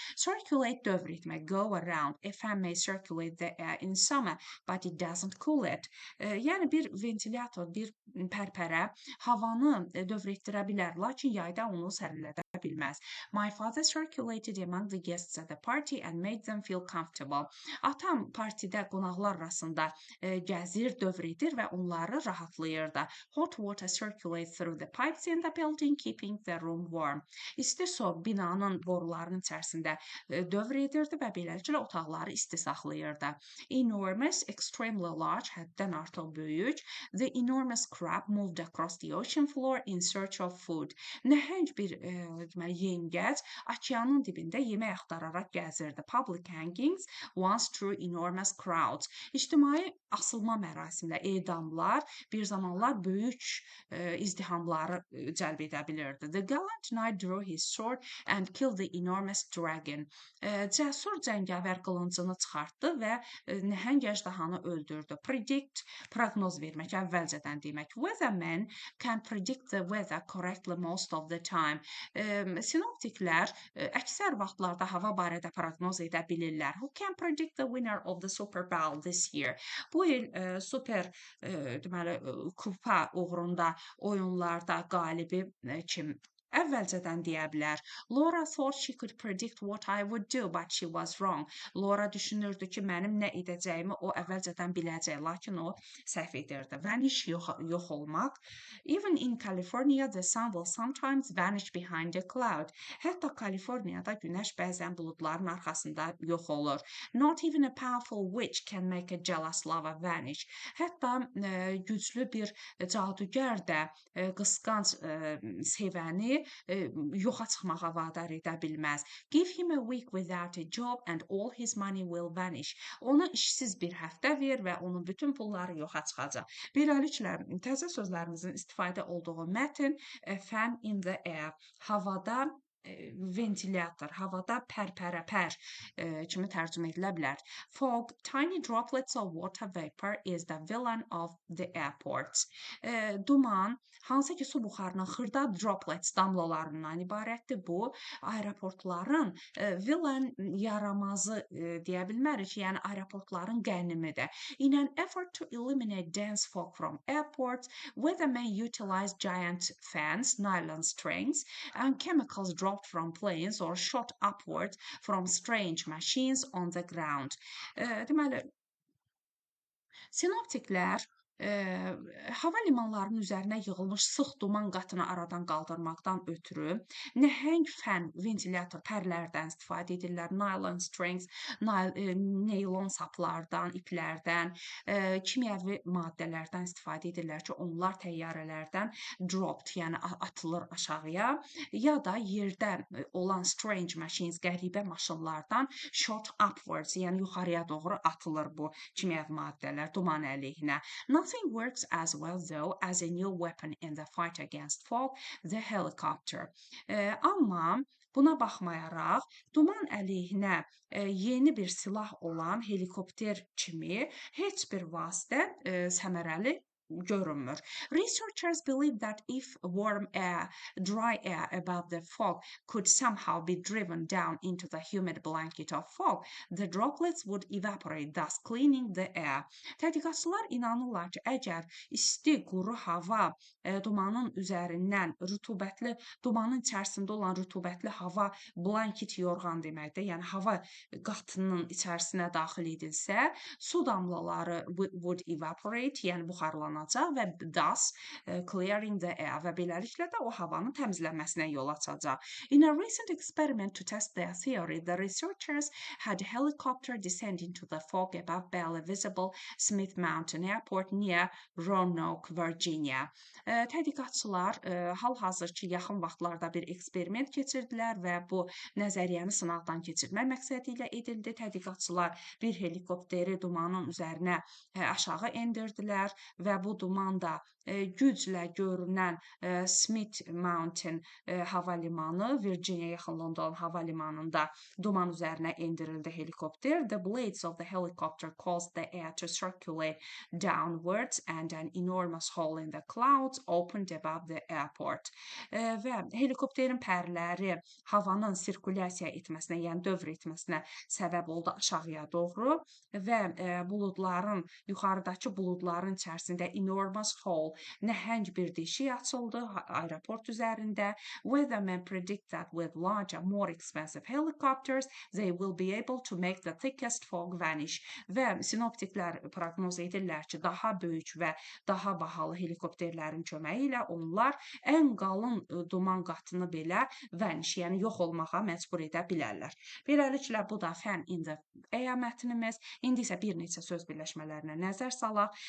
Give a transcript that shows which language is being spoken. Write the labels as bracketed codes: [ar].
[en] Circulate, [az] dövr etmək, [en] go around. A fan may circulate the air in summer, but it doesn't cool it. [az] Yəni bir ventilator, bir pərpərə havanı dövr etdirə bilər, lakin yayda onu sərinlədə bilməz. [en] My father circulated among the guests at the party and made them feel comfortable. [az] Atam partidə qonaqlar arasında gəzir, dövr edir və onları rahatlayırdı. [en] Hot water circulates through the pipes in the building, keeping the room warm. [az] İsti su binanın borularının içərisində dövr edirdi və beləliklə otaqları isti saxlayırdı. [en] Enormous, extremely large, [az] həddən artıq böyük. [en] The enormous crab moved across the ocean floor in search of food. [az] Nəhəng bir yengəc okeanın dibində yemək axtararaq gəzirdi. [en] Public hangings once drew enormous crowds. [az] İctimai asılma mərasimləri, edamlar bir zamanlar böyük izdihamları cəlb edə bilirdi. [en] The gallant knight drew his sword and killed the enormous dragon. [az] Cəsur cəngavər qılıncını çıxartdı və nəhəng əjdahanı öldürdü. Predict, proqnoz vermək, əvvəlcədən demək. [en] Weathermen can predict the weather correctly most of the time. [az] Sinoptiklər əksər vaxtlarda hava barədə proqnoz edə bilirlər. [en] Who can predict the winner of the Super Bowl this year? [az] Bu il super deməli kupa uğrunda oyunlarda qalibi kim? Əvvəlcədən deyə bilər. [en] Laura thought she could predict what I would do, but she was wrong. [az] Laura düşünürdü ki, mənim nə edəcəyimi o əvvəlcədən biləcək, lakin o səhv edirdi. Vanish, yox olmaq. [en] Even in California, the sun will sometimes vanish behind a cloud. [az] Hətta Kaliforniyada günəş bəzən buludların arxasında yox olur. [en] Not even a powerful witch can make a jealous lover vanish. [az] Hətta güclü bir cadugər də qısqanc sevəni yoxa çıxmağa vadar edə bilməz. [en] Give him a week without a job and all his money will vanish. [az] Ona işsiz bir həftə ver və onun bütün pulları yoxa çıxacaq. Beləliklə, təzə sözlərimizin istifadə olduğu mətn, [en] a fan in the air, [az] havada ventilator, havada pər kimi tərcümə edilə bilər. [en] Fog, tiny droplets of water vapor is the villain of the airports. [az] Duman, hansı ki su buxarının xırda droplets damlalarından ibarətdir. Bu, aeroportların villain yaramazı deyə bilmərik, yəni aeroportların qənimidir. [en] In an effort to eliminate dense fog from airports, weathermen utilize giant fans, nylon strings, and chemicals dropped from planes or shot upwards from strange machines on the ground. [az] Deməli, sinoptiklər hava limanlarının üzərinə yığılmış sıx duman qatını aradan qaldırmaqdan ötürü nəhəng fən, ventilator pərlərdən istifadə edirlər. [en] Nylon strings, [az] neylon saplardan, iplərdən, kimyəvi maddələrdən istifadə edirlər ki, onlar təyyarələrdən dropped, yəni atılır aşağıya, ya da yerdə olan [en] strange machines, [az] qəribə maşınlardan [en] shot upwards, [az] yəni yuxarıya doğru atılır bu kimyəvi maddələr duman əleyhinə. [en] Nothing works as well though as a new weapon in the fight against fog, the helicopter. [az] Amma buna baxmayaraq duman əleyhinə yeni bir silah olan helikopter kimi heç bir vasitə səmərəli görünmür. [en] Researchers believe that if warm air, dry air above the fog could somehow be driven down into the humid blanket of fog, the droplets would evaporate, thus cleaning the air. [az] Tədqiqatçılar inanırlar ki, əgər isti, quru hava dumanın üzərindən rütubətli, dumanın içərisində olan rütubətli hava blanket yorğan deməkdir, yəni hava qatının içərisinə daxil edilsə, su damlaları [en] would evaporate, [az] yəni buxarlanacaq və [en] thus clearing the air [az] və beləliklə də o havanın təmizlənməsinə yol açacaq. [en] In a recent experiment to test their theory, the researchers had a helicopter descend into the fog above barely visible Smith Mountain Airport near Roanoke, Virginia. [az] Tədqiqatçılar hal-hazırki yaxın vaxtlarda bir eksperiment keçirdilər və bu nəzəriyyəni sınaqdan keçirmək məqsədi ilə edildi. Tədqiqatçılar bir helikopteri dumanın üzərinə aşağı endirdilər və bu duman da güclə görünən Smith Mountain hava limanı, Virginia yaxınlığında olan hava limanında duman üzərinə endirildi helikopter. [en] The blades of the helicopter caused the air to circulate downwards and an enormous hole in the clouds opened above the airport. [az] Və helikopterin pərləri havanın sirkulyasiya etməsinə, yəni dövr etməsinə səbəb oldu aşağıya doğru və buludların, yuxarıdakı buludların içərisində [en] enormous hole, [az] nəhəng bir deşik açıldı aeroport üzərində. [en] Weathermen predict that with larger, more expensive helicopters, they will be able to make the thickest fog vanish. [az] Və sinoptiklər proqnoz edirlər ki, daha böyük və daha bahalı helikopterlərin köməyi ilə onlar ən qalın duman qatını belə vanish, yəni yox olmağa məcbur edə bilərlər. Beləliklə, bu da Fan in the Air mətnimiz. İndi isə bir neçə söz birləşmələrinə nəzər salaq.